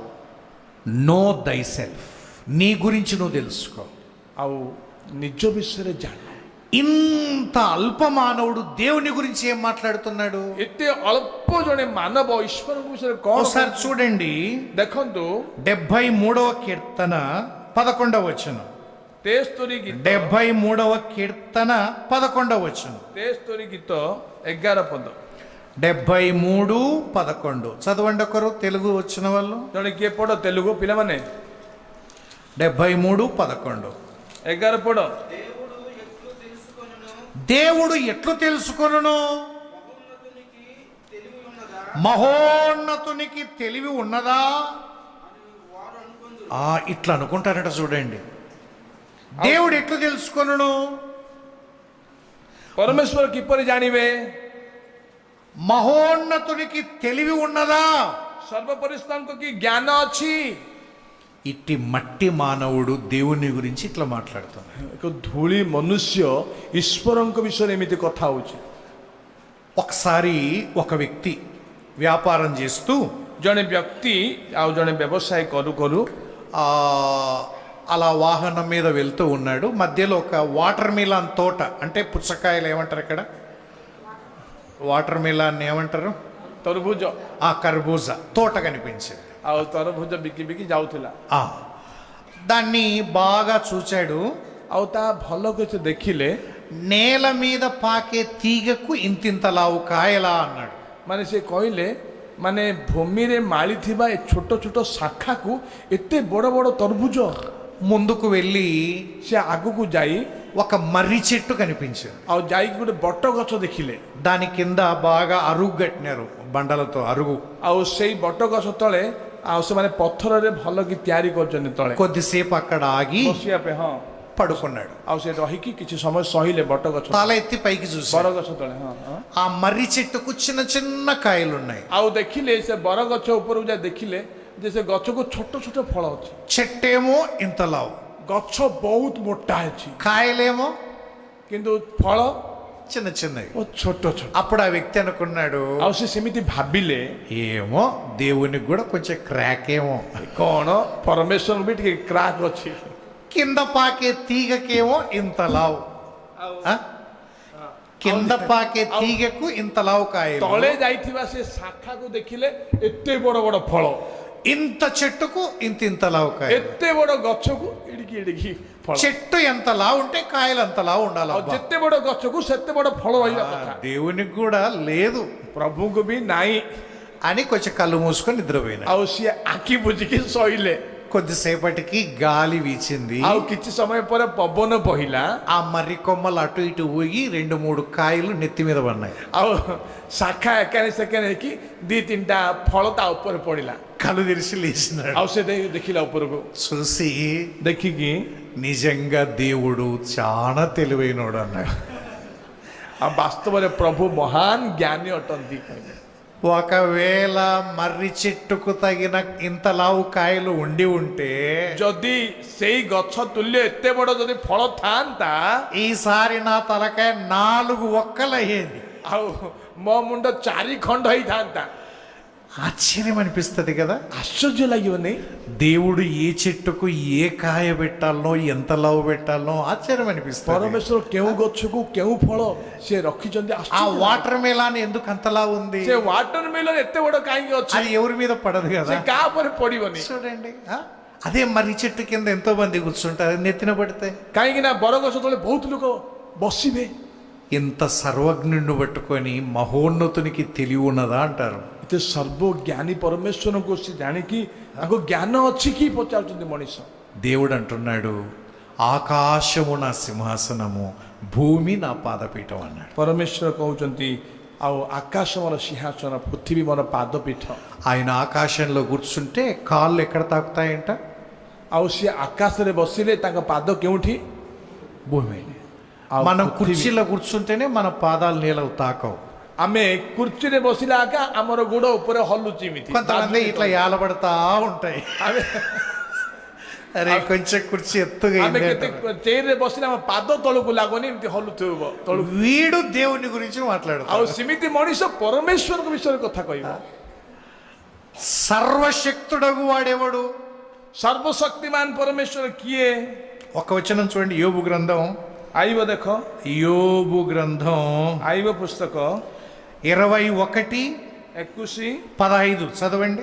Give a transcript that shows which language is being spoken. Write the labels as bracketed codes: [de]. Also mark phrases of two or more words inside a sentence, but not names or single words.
[en] Know thy self, [te] నీ గురించి నువ్వు తెలుసుకో. [or] ଆଉ ନିଜ ବିଷୟରେ ଜାଣ. [te] ఇంత అల్ప మానవుడు దేవుని గురించి ఏం మాట్లాడుతున్నాడు? [or] ଏତେ ଅଳ୍ପ ଜଣେ ମାନବ ଈଶ୍ୱରଙ୍କ ବିଷୟରେ କଣ [te] ఒకసారి చూడండి, [or] ଦେଖନ୍ତୁ [te] 73వ కీర్తన 11వ వచనం. [or] 73 ଗୀତ [te] 73వ కీర్తన 11వ వచనం. [or] 73 గీత 11 ପଦ. [te] 73:11 చదవండి ఒకరు, తెలుగు వచ్చిన వాళ్ళు. [or] ଜଣେ କିଏ ପଢ ତେଲୁଗୁ ପିଲାମାନେ? 73:11 11 ପଢ. [te] దేవుడు ఎట్లు తెలుసుకొనును? మహోన్నతునికి తెలివి ఉన్నదా? ఇట్లా అనుకుంటారట. చూడండి, దేవుడు ఎట్లు తెలుసుకొనును? [or] ପରମେଶ୍ୱର କିପରି ଜାଣିବେ? [te] మహోన్నతునికి తెలివి ఉన్నదా? [or] ସର୍ବପରିଷ୍କାରଙ୍କ କି ଜ୍ଞାନ ଅଛି? [te] ఇట్టి మట్టి మానవుడు దేవుని గురించి ఇట్లా మాట్లాడుతున్నాడు. [or] ଏକ ଧୂଳି మనుష్ୟ ଈଶ୍ୱରଙ୍କ ବିଷୟରେ ଏମିତି କଥା ହଉଛି. [te] ఒకసారి ఒక వ్యక్తి వ్యాపారం చేస్తూ [or] ଜଣେ ବ୍ୟକ୍ତି ଆଉ ଜଣେ ବ୍ୟବସାୟ କରୁ କରୁ [te] అలా వాహనం మీద వెళ్తూ ఉన్నాడు. మధ్యలో ఒక [en] water melon [te] తోట, అంటే పుచ్చకాయలు ఏమంటారు ఇక్కడ, [en] water melon [te] ఏమంటారు, [or] ତରଭୁଜ, [te] కర్బూజా తోట కనిపించింది. [or] ଆଉ ତରଭୁଜ ବିକି ବିକି ଯାଉଥିଲା. [te] దాన్ని బాగా చూచాడు. [or] ଆଉ ତା ଭଲକୁ ସେ ଦେଖିଲେ [te] నేల మీద పాకే తీగకు ఇంతింత లావు కాయలా అన్నాడు. [or] ମାନେ ସେ କହିଲେ, ମାନେ ଭୂମିରେ ମାଳିଥିବା ଏ ଛୋଟ ଛୋଟ ଶାଖାକୁ ଏତେ ବଡ଼ ବଡ଼ ତରଭୁଜ. [te] ముందుకు వెళ్ళి [or] ସେ ଆଗକୁ ଯାଇ [te] ఒక మర్రి చెట్టు కనిపించింది. [or] ଆଉ ଯାଇକି ଗୋଟେ ବଟ గଛ ଦେଖିଲେ. [te] దాని కింద బాగా అరుగు కట్టినారు, బండలతో అరుగు. [or] ଆଉ ସେଇ ବଟ ଗଛ తଳେ ଆଉ ସେମାନେ ପଥରରେ ଭଲ କି ତିଆରି କରିଛନ୍ତି ତଳେ. [te] కొద్దిసేపు అక్కడ ఆగి [or] ବସିବା ପାଇଁ. ହଁ, [te] పడుకున్నాడు. [or] ଆଉ ସେ ରହିକି କିଛି ସମୟ ସହିଲେ ବଟ గଛ, [te] తల ఎత్తి పైకి [or] ବର [te] చూసాడు. [or] ଗଛ తଳେ. ହଁ, [te] ఆ మర్రి చెట్టుకు చిన్న చిన్న కాయలు ఉన్నాయి. [or] ଆଉ ଦେଖିଲେ ସେ ବର ଗଛ ଉପରକୁ ଯାଇ ଦେଖିଲେ ଯେ ସେ ଗଛକୁ ଛୋଟ ଛୋଟ ଫଳ ଅଛି. [te] చెట్టేమో ఇంత లావు, [or] ଗଛ ବହୁତ ମୋଟା ଅଛି, [te] కాయలేమో [or] କିନ୍ତୁ ଫଳ [te] చిన్న చిన్నవి. [or] ଛୋଟ ଛୋଟ. [te] అప్పుడు ఆ వ్యక్తి అనుకున్నాడు, [or] ଆଉ ସେ ସେମିତି ଭାବିଲେ, [te] ఏమో దేవునికి కూడా కొంచెం క్రాక్ ఏమో, [or] କଣ ପରମେଶ୍ୱର ବି ଟିକେ କ୍ରାକ୍ ଅଛି. [te] కింద పాకే తీగకేమో ఇంత లావు, కింద పాకే తీగకు ఇంత లావు కాయలు, [or] ତଳେ ଯାଇଥିବା ସେ ଶାଖାକୁ ଦେଖିଲେ ଏତେ ବଡ ବଡ ଫଳ, [te] ఇంత చెట్టుకు ఇంత లావు కాయలు. [or] ଏତେ ବଡ ଗଛକୁ ଏଡିକି ଏଡିକି ଫଳ. [te] చెట్టు ఎంత లావు ఉంటే కాయలు అంత లావు ఉండాలి. [or] ଆଉ ଯେତେ ବଡ గଛକୁ ସେତେ ବଡ ଫଳ ରହିବା କଥା. [te] దేవునికి కూడా లేదు [or] ପ୍ରଭୁଙ୍କୁ ବି ନାହିଁ. [te] అని కొంచెం కళ్ళు మూసుకొని నిద్రపోయినా. [or] ଆଉ ସିଏ ଆଖି ବୁଜିକି ଶୋଇଲେ. [te] కొద్దిసేపటికి గాలి వీచింది. [or] ଆଉ କିଛି ସମୟ ପରେ ପବନ ବହିଲା. [te] ఆ మర్రి కొమ్మలు అటు ఇటు ఊగి 2-3 కాయలు నెత్తి మీద పడినాయి. [or] ଆଉ ଶାଖା ଏକାନେ ସେକାନେ ହେଇକି 2-3ଟା ଫଳ ତା ଉପରେ ପଡିଲା. [te] కళ్ళు తెరిచి లేచినాడు. [or] ଆଉ ସେ ଦେଖିଲା ଉପରକୁ, [te] చూసి [or] ଦେଖିକି [te] నిజంగా దేవుడు చాలా తెలివైనోడు అన్నాడు. [or] ଆଉ ବାସ୍ତବରେ ପ୍ରଭୁ ମହାନ ଜ୍ଞାନୀ ଅଟନ୍ତି କହିଲେ. [te] ఒకవేళ మర్రి చెట్టుకు తగిన ఇంత లావు కాయలు ఉండి ఉంటే, [or] ଯଦି ସେଇ ଗଛ ତୁଲ୍ୟ ଏତେ ବଡ ଯଦି ଫଳ ଥାନ୍ତା, [te] ఈసారి నా తలకాయ 4 ఒక్కలు అయ్యేది. [or] ଆଉ ମୋ ମୁଣ୍ଡ 4 ଖଣ୍ଡ ହେଇଥାନ୍ତା. [te] ఆశ్చర్యం అనిపిస్తుంది కదా. [or] ଆଶ୍ଚର୍ଯ୍ୟ ଲାଗିବନି? [te] దేవుడు ఏ చెట్టుకు ఏ కాయ పెట్టాలనో ఎంత లావు పెట్టాలనో ఆశ్చర్యం అనిపిస్తుంది. [or] ପରମେଶ୍ୱର କେଉଁ ଗଛକୁ କେଉଁ ଫଳ ସେ ରଖିଛନ୍ତି ఆ ଆଶ୍ଚର୍ଯ୍ୟ [en] water melon [te] ఎందుకు అంతలా ఉంది? [or] ସେ [en] water melon [or] ଏତେ ବଡ କାହିଁକି ଅଛି? [te] అది ఎవరి మీద పడదు కదా. [or] ସେ କାହା ଉପରେ ପଡିବନି? [te] చూడండి, అదే మర్రి చెట్టు కింద ఎంతో మంది కూర్చుంటారు, నెత్తిన పడితే. [or] କାହିଁକି ନା ବରଗଛ ତଳେ ବହୁତ ଲୋକ ବସିବେ. [te] ఇంత సర్వజ్ఞుడిని పట్టుకొని మహోన్నతునికి తెలివి ఉన్నదా అంటారు. [or] ଏତେ ସର୍ବଜ୍ଞାନୀ ପରମେଶ୍ୱରଙ୍କୁ ସେ ଜାଣିକି ତାଙ୍କୁ ଜ୍ଞାନ ଅଛି କି ପଚାରୁଛନ୍ତି ମଣିଷ. [te] దేవుడు అంటున్నాడు, ఆకాశము నా సింహాసనము, భూమి నా పాదపీఠం అన్నాడు. [or] ପରମେଶ୍ୱର କହୁଛନ୍ତି ଆଉ ଆକାଶ ମୋର ସିଂହାସନ, ପୃଥିବୀ ମୋର ପାଦପୀଠ. [te] ఆయన ఆకాశంలో కూర్చుంటే కాళ్ళు ఎక్కడ తాకుతాయంట? [or] ଆଉ ସିଏ ଆକାଶରେ ବସିଲେ ତାଙ୍କ ପାଦ କେଉଁଠି? [te] భూమి. [or] ଆଉ [te] మనం [or] ପୃଥିବୀ. [te] కుర్చీలో కూర్చుంటేనే మన పాదాలు నీళ్ళకు తాకవు. [or] ଆମେ କୁର୍ଚୀରେ ବସିଲା ଆକା ଆମର ଗୋଡ ଉପରେ ହଲୁଛି ଏମିତି. [te] కొంతమంది ఇట్లా యాలబడతా ఉంటాయి. అరే కొంచెం కుర్చీ ఎత్తుగా [or] ଆମେ [te] అయింది [or] କେତେ [te] అంటారు. [or] ଚେୟାରରେ ବସିଲେ ଆମ ପାଦ ତଳକୁ ଲାଗୁନି, ଏମିତି ହଲୁଥିବ ତଳକୁ. [te] వీడు దేవుని గురించి [or] ଆଉ [te] మాట్లాడుతాడు. [or] ସେମିତି ମଣିଷ ପରମେଶ୍ୱରଙ୍କ ବିଷୟରେ କଥା କହିବ. [te] సర్వశక్తుడగు వాడెవడు? [or] ସର୍ବଶକ୍ତିମାନ ପରମେଶ୍ୱର କିଏ? [te] ఒక వచనం చూడండి, యోబు గ్రంథం. [or] ଆଇବ ଦେଖ, [te] యోబు గ్రంథం [or] ଆଇବ ପୁସ୍ତକ [te] 21:15 చదవండి.